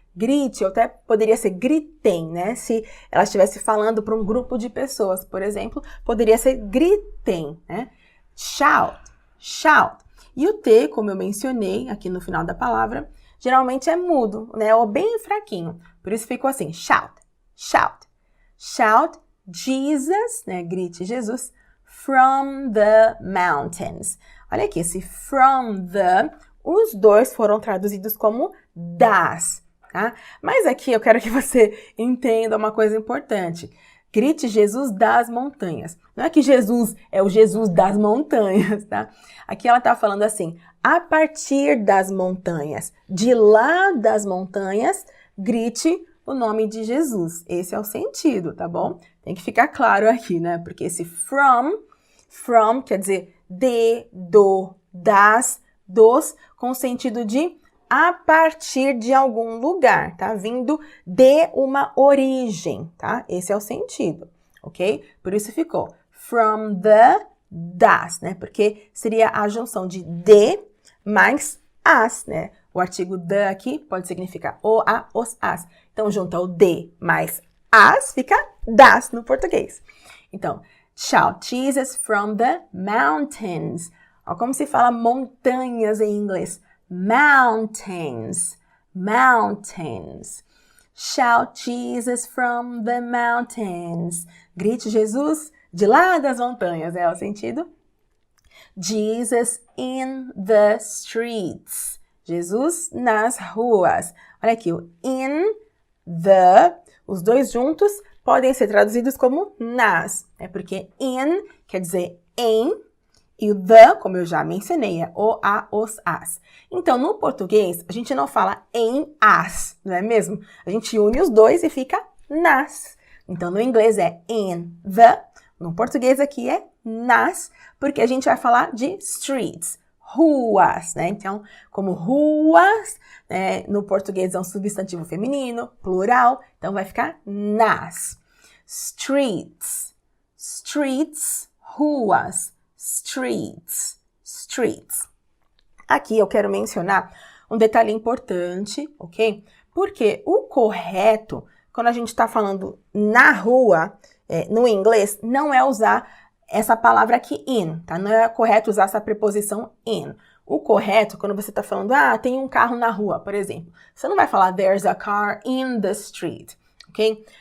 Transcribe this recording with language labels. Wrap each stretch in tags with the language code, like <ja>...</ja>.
<pt>Grite, ou até poderia ser gritem, né? Se ela estivesse falando para um grupo de pessoas, por exemplo, poderia ser gritem, né? Shout, shout. E o T, como eu mencionei aqui no final da palavra, geralmente é mudo, né? Ou bem fraquinho. Por isso ficou assim, shout, shout.</pt> <en>Shout Jesus, né?</en> <pt>Grite Jesus,</pt> <en>from the mountains.</en> <pt>Olha aqui, esse from the, os dois foram traduzidos como das. tá? Mas aqui eu quero que você entenda uma coisa importante. Grite Jesus das montanhas. Não é que Jesus é o Jesus das montanhas, tá? Aqui ela tá falando assim, a partir das montanhas, de lá das montanhas, grite o nome de Jesus. Esse é o sentido, tá bom? Tem que ficar claro aqui, né? Porque esse from quer dizer de, do, das, dos, com o sentido de a partir de algum lugar, tá? Vindo de uma origem, tá? Esse é o sentido, ok? Por isso ficou from the, das, né? Porque seria a junção de mais as, né? O artigo the aqui pode significar o, a, os, as. Então, junta o de mais as, fica das no português. Então,</pt> <en>shout Jesus from the mountains.</en> <pt>Ó, como se fala montanhas em inglês.</pt> <en>Mountains, mountains. Shout Jesus from the mountains.</en> <pt>Grite Jesus de lá das montanhas, é o sentido?</pt> <en>Jesus in the streets.</en> <pt>Jesus nas ruas. Olha aqui, o in, the, os dois juntos podem ser traduzidos como nas, né? Porque in quer dizer em, e o the, como eu já mencionei, é o, a, os, as. Então, no português, a gente não fala em as, não é mesmo? A gente une os dois e fica nas. Então, no inglês é in the, no português aqui é nas, porque a gente vai falar de streets, ruas, né? Então, como ruas, né, no português é um substantivo feminino, plural, então vai ficar nas.</pt> <en>Streets, streets, ruas, streets, streets.</en> <pt>Aqui eu quero mencionar um detalhe importante, ok? Porque o correto, quando a gente está falando na rua, no inglês, não é usar essa palavra aqui in, tá? Não é correto usar essa preposição in. O correto, quando você está falando, tem um carro na rua, por exemplo, você não vai falar</pt> <en>there's a car in the street,</en> <pt>ok?</pt>